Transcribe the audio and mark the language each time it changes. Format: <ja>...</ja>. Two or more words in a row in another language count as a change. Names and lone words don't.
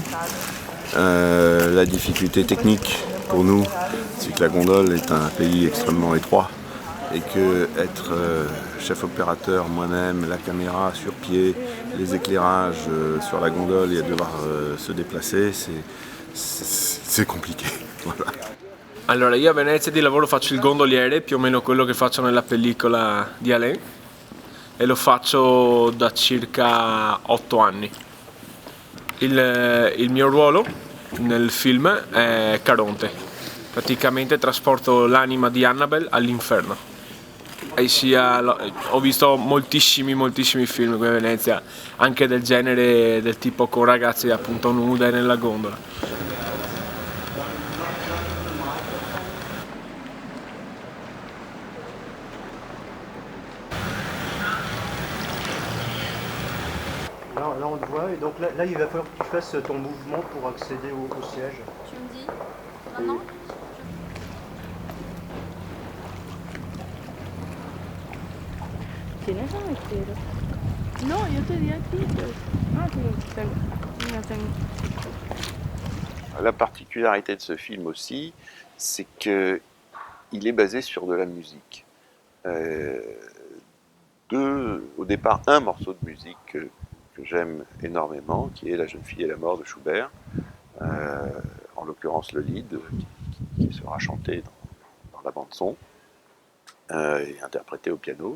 <fr>La difficulté technique pour nous, c'est que la gondole est un pays extrêmement étroit et que être chef opérateur, moi-même, la caméra sur pied, les éclairages sur la gondole et devoir se déplacer, c'est compliqué. Voilà.</fr> <it>Allora, io a Venezia di lavoro faccio il gondoliere, più o meno quello che faccio nella pellicola di Alain, e lo faccio da circa 8 anni. Il mio ruolo nel film è Caronte, praticamente trasporto l'anima di Annabelle all'inferno. Ho visto moltissimi film qui a Venezia, anche del genere, del tipo con ragazze appunto nude nella gondola.</it> <fr>Là, on te voit, et donc là, il va falloir que tu fasses ton mouvement pour accéder au siège. Tu me dis maintenant?</fr> <es>¿Tienes la entero? No, yo te di aquí. Pues. Ah, tengo. Mira, tengo.</es> <fr>La particularité de ce film aussi, c'est qu'il est basé sur de la musique. Au départ, un morceau de musique que j'aime énormément, qui est La jeune fille et la mort de Schubert, en l'occurrence le lead, qui sera chanté dans la bande-son et interprété au piano.</fr>